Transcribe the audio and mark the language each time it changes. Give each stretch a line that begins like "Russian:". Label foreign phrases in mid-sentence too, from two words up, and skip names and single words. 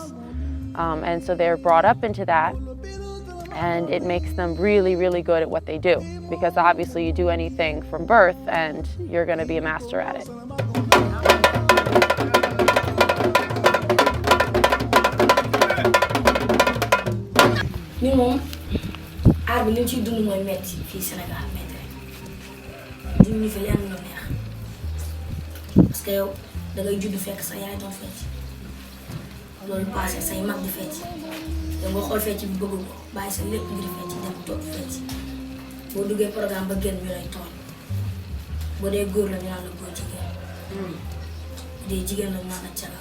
English: And so they're brought up into that, and it makes them really, really good at what they do. Because obviously you do anything from birth and you're going to be a master at it.
Wolof: ñun moom aar bi li ñu ciy dund mooy metti fii Sénégal metti rek duñ ñu fi lenn lu neex
French: parce que
Wolof: yow da ngay judd fekk sa yaay doon fecc loolu passé say mag di fecc yow nga xool fecc bi bëgg ko bàyyi sa lépp ngir fecc dem toog fecc boo duggee programme ba génn ñu lay tooñ boo dee góor la ñu naan la góor jigéen bu dee jigéen la ñu naan la cagal.